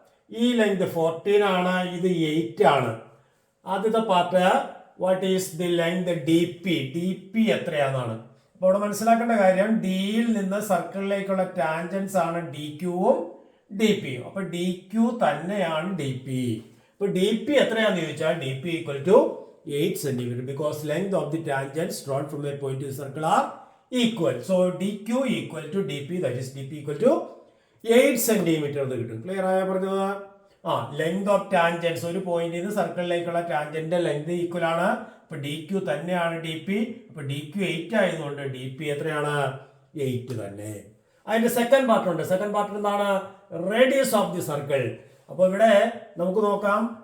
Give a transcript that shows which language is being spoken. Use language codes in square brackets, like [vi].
[ml] ഈ ലെങ്ത് 14 ആണ്, ഇത് 8 ആണ്. ആദ്യത്തെ part [en] what is the length [ml] DP എത്രയാണെന്നാണ്. അപ്പോൾ ഇവിടെ മനസ്സിലാക്കേണ്ട കാര്യം, ഡിയിൽ നിന്ന് സർക്കിളിലേക്കുള്ള ടാൻജൻസ് ആണ് DQവും DPയും. അപ്പൊ DQ തന്നെയാണ് DP. ഇപ്പൊ DP എത്രയാണെന്ന് ചോദിച്ചാൽ [en] DP equal to 8 cm because length of the tangents drawn from a point to the circle are equal. So DQ equal to DP, that is DP equal to 8 cm [ml] എന്ന് കിട്ടും. Clear ആയ പറഞ്ഞത്? Length of tangents, ഒരു പോയിന്റിൽ നിന്ന് സർക്കിളിലേക്കുള്ള tangent length equal ആണ്. അപ്പൊ DQ തന്നെയാണ് DP. അപ്പൊ DQ 8 ആയതുകൊണ്ട് DP എത്രയാണ്? 8 തന്നെ. അതിന്റെ സെക്കൻഡ് പാർട്ട് ഉണ്ട്. സെക്കൻഡ് പാർട്ട് എന്താണ്? [en] Radius of the circle. [ml] അപ്പൊ ഇവിടെ നമുക്ക് നോക്കാം.